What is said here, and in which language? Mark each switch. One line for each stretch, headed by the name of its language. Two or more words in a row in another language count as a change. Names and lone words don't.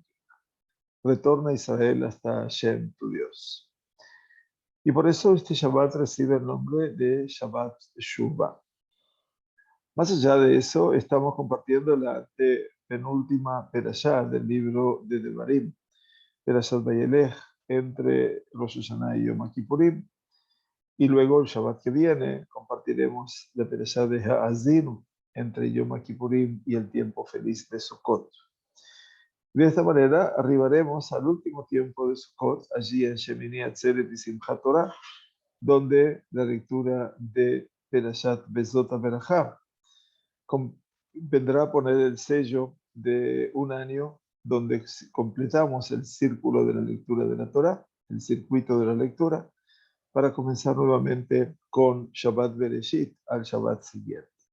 Spanish: Retorna Israel hasta Hashem, tu Dios. Y por eso este Shabbat recibe el nombre de Shabbat Shuva. Más allá de eso, estamos compartiendo la penúltima perashá del libro de Devarim, Perashat Vayelech, entre Rosh Hashanah y Yom Kippurim. Y luego el Shabbat que viene compartiremos la perashá de Ha'azinu, entre Yom Kippurim y el tiempo feliz de Sukkot. De esta manera arribaremos al último tiempo de Sukkot, allí en Shemini Atzeret y Simchat Torah, donde la lectura de Perashat Bezot HaBerachá vendrá a poner el sello de un año donde completamos el círculo de la lectura de la Torah, el circuito de la lectura, para comenzar nuevamente con Shabbat Bereshit al Shabbat siguiente.